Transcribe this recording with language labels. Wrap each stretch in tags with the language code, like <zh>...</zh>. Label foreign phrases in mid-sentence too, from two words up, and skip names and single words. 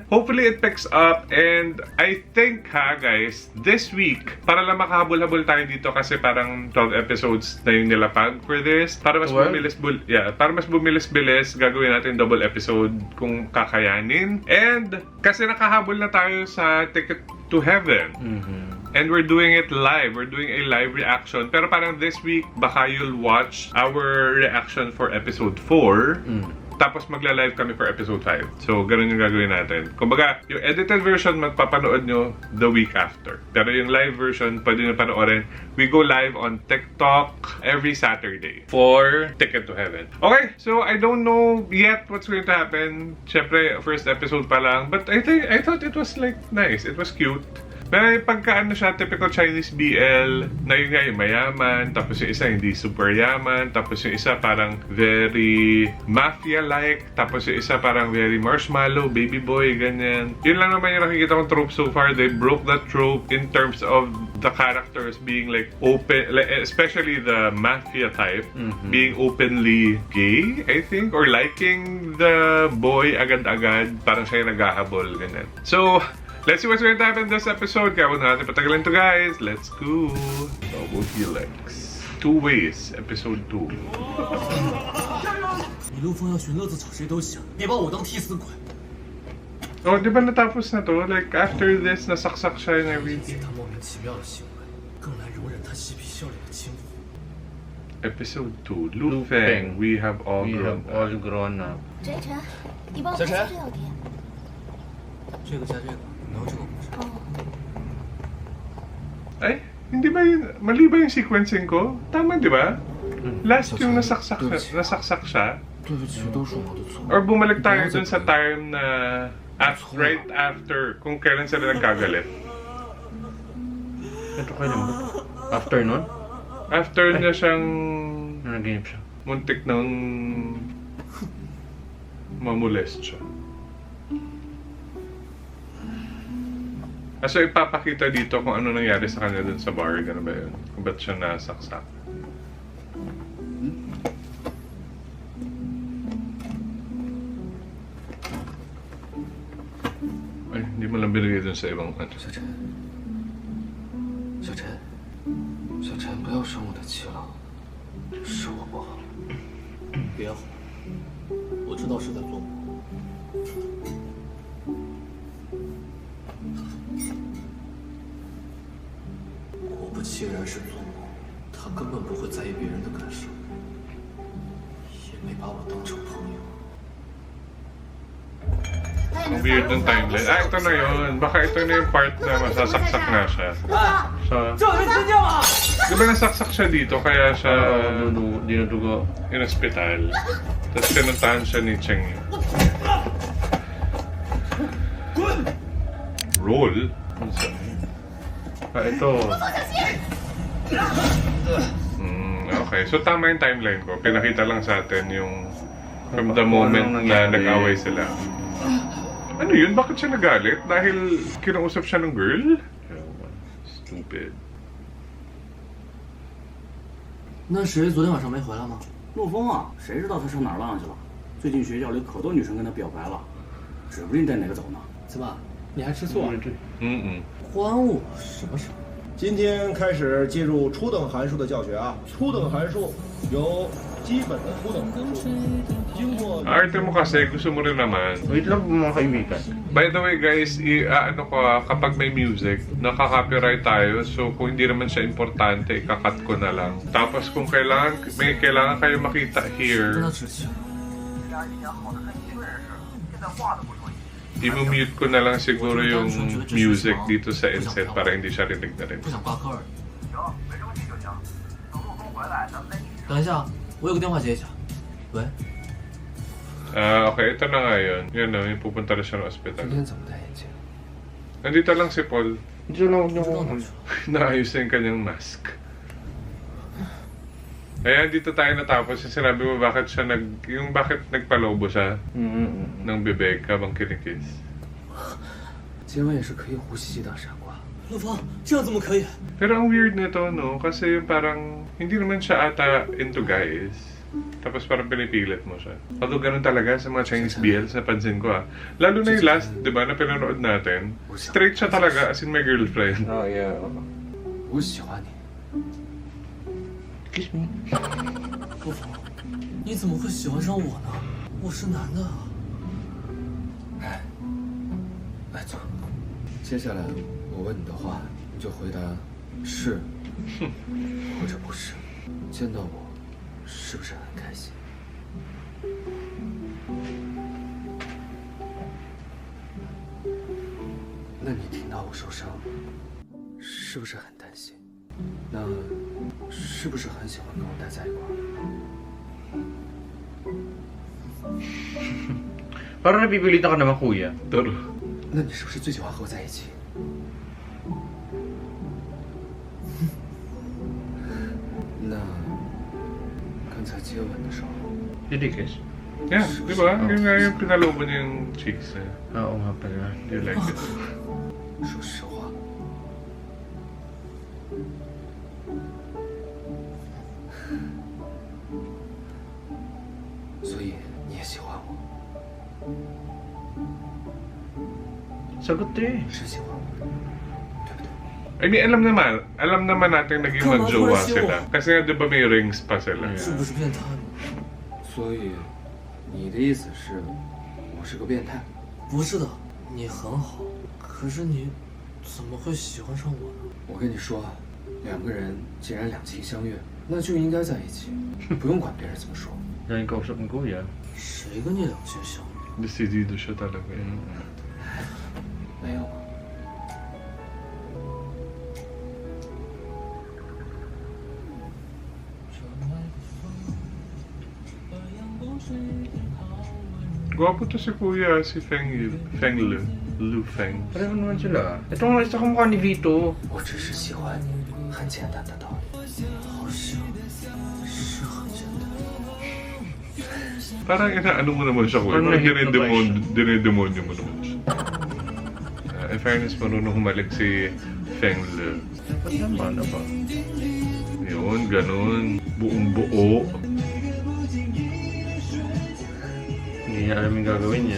<en>Hopefully it picks up and I think guys, this week</en> <tl>para lang makahabol-habol tayo dito kasi parang 12 episodes na yung nilapag</tl> <en>for this.</en> <tl>Para mas bumilis-bilis, gagawin natin</tl> <en>double episode</en> <tl>kung kakayanin. And kasi nakahabol na tayo sa Ticket to Heaven.</tl> <en>And we're doing it live. We're doing a live reaction.</en> <tl>Pero parang</tl> <en>this week, baka you'll watch our reaction for episode 4.</en> <tl>Tapos magla-live kami</tl> <en>for episode 5.</en> <tl>So, ganun yung gagawin natin. Kumbaga, yung</tl> <en>edited version,</en> <tl>magpapanood nyo</tl> <en>the week after.</en> <tl>Pero yung</tl> <en>live version,</en> <tl>pwede nyo panoorin.</tl> <en>We go live on TikTok every Saturday for Ticket to Heaven. Okay, so I don't know yet what's going to happen.</en> <tl>Siyempre,</tl> <en>first episode</en> <tl>pa lang.</tl> <en>But I thought it was like nice. It was cute.</en> <tl>Pero pagka siya,</tl> <en>typical Chinese BL,</en> <tl>na yun nga yung mayaman, tapos yung isa hindi super yaman, tapos yung isa parang</tl> <en>very mafia-like,</en> <tl>tapos yung isa parang</tl> <en>very marshmallow, baby boy,</en> <tl>ganyan. Yun lang naman yung nakikita kong</tl> <en>trope so far. They broke that trope in terms of the characters being like open, like, especially the mafia type, being openly gay, I think, or liking the boy</en> <tl>agad-agad, parang siya yung naghahabol, ganyan.</tl> <en>So, let's see what's going to happen in this episode.</en> <tl>Kaya huwag natin patagalin to guys.</tl> <en>Let's go. Double Helix. 2 ways. Episode 2.</en> <zh>你陆枫要寻乐子找谁都行，别把我当替死鬼。</zh> <tl>Oh, di ba natapos na to? Like,</tl> <en>after this,</en> <tl>nasaksak siya</tl> <en>and everything.</en> <zh>他莫名其妙的行为，更难容忍他嬉皮笑脸的轻浮。</zh> <en>Episode 2. Lu Feng. We have all grown up.</en> <zh>陈晨，你帮我拍下这道题。这个加这个，然后这个不是。</zh> <tl>Ay, hindi ba yun? Mali ba yung sequencing ko? Tama, di ba? Last yung nasaksak siya.</tl> <zh>对不起，都是我的错。</zh> <tl>Or bumalik tayo dun sa time na</tl> <en>right after</en> <tl>kung kailan sila nagkagalit. Ito kayo naman. After nun? After niya siyang Nanaginip siya. muntik nang mamolest siya. So ipapakita dito kung ano nangyari sa kanya dun sa bar, gano'n ba yun? Kung ba't siya nasaksak. Ay, hindi mo lang binigay dun sa ibang ano.</tl> <zh>小陈，小陈，小陈，不要生我的气了，是我不好。别吼，我知道是在做梦。果不其然是做梦，他根本不会在意别人的感受，也没把我当成朋友。</zh> <tl>Ang weird ng timeline. Ah, ito na yun. Baka ito na yung part na masasaksak na siya. Sa... Di ba nasaksak siya dito, kaya siya Dinudugo.</tl> <en>in hospital.</en> <tl>Tapos pinuntahan siya ni Cheng Yu.</tl> <en>Roll?</en> <tl>Ito. Okay, so tama yung timeline ko. Pinakita lang sa atin yung from the moment na nag-away sila. Ano yun? Bakit siya nagalit? Dahil kinausap siya ng girl?</tl> <en>Stupid.</en> <zh>那谁昨天晚上没回来吗？陆枫啊，谁知道他上哪儿浪去了？最近学校里可多女生跟他表白了，指不定带哪个走呢。怎么，你还吃醋啊？关我什么事？今天开始进入初等函数的教学啊！初等函数有基本的初等函数，经过</zh> <tl>Arte mo kasi, gusto mo rin naman. Wait lang mga kaibigan.</tl> <en>By the way guys,</en> <tl>ano ko, kapag may music, nakaka-copyright tayo. So kung hindi naman siya importante, ikakat ko na lang. Tapos kung may kailangan kayo makita</tl> <zh>跟他</zh> <en>here,</en> <zh>执行。</zh> <tl>i-mute ko na lang siguro yung music dito sa inset para hindi siya rinig na rin.</tl> <zh>不想挂科而已。等一下，我有个电话接一下。喂，</zh> <tl>Okay, ito na nga yun. Yan na, yung pupunta na siya ng ospital.</tl> <zh>今天怎么戴眼镜？</zh> <tl>Nandito lang si Paul. Dito lang</tl> <zh>不知道</zh> <tl>ako.</tl> <zh>哪去了。</zh> <tl>Naayos na yung kanyang mask. Ayan, dito tayo natapos. Yung sinabi mo bakit nagpalobo siya ng bibig habang kinikiss.</tl> <zh>接吻也是可以呼吸的，傻瓜。陆枫，这样怎么可以？</zh> <tl>Pero ang weird nito, no? Kasi yung parang hindi naman siya ata into guys. Tapos parang pinipilit mo siya. Although ganun talaga sa mga</tl> <en>Chinese BLs,</en> <tl>napansin ko ah. Lalo na yung last, di ba, na pinanood natin. Straight siya talaga,</tl> <en>as in my girlfriend. Oh, yeah.</en> <zh>我喜欢你。</zh> <en>Kiss me.</en> <zh>陆枫，你怎么会喜欢上我呢？我是男的。哎，来坐。接下来我问你的话，你就回答是或者不是。见到我是不是很开心？那你听到我受伤，是不是很担心？那是不是很喜欢跟我待在一块儿？</zh> <tl>Parang napipilitan ka naman, kuya. Toro.</tl> <zh>那你是不是最喜欢和我在一起？那刚才接吻的时候，</zh> <en>Did you kiss? Yeah,</en> <tl>di ba? Yun nga yung pinalobo niya yung cheeks eh. Oo nga pala.</tl> <en>You like it.</en> <zh>说实话，所以你也喜欢我，</zh> <tl>Sagot eh.</tl> <zh>是喜欢我，对不对？</zh> <en>I mean,</en> <tl>alam naman natin naging magjowa sila. Kasi nga, di ba may rings pa sila?</tl> <zh>是不是变态了？所以你的意思是，我是个变态？不是的，你很好，可是你怎么会喜欢上我呢？我跟你说，两个人既然两情相悦，那就应该在一起，不用管别人怎么说。</zh> <tl>Yan yung kausap ng kuya.</tl> <zh>谁跟你两情相悦？</zh> <tl>Decidido siya talaga eh.</tl> <zh>没有。</zh> <tl>Gwapo to si kuya, si Feng Yu. Feng Lu. Lu Feng. Pareho naman sila. Ito nga isa kamukha ni Vito.</tl> <zh>我只是喜欢你，很简单的道理。好像是很简单。</zh> <tl>Parang inaano mo naman siya kuya. Parang Parang na-hypnotize dinedemonyo mo naman siya.</tl> <en>In fairness,</en> <tl>marunong humalik si Feng Le. Dapat naman, ano ba? Yun, ganun. Buong buo. Hindi niya alam yung gagawin niya.</tl>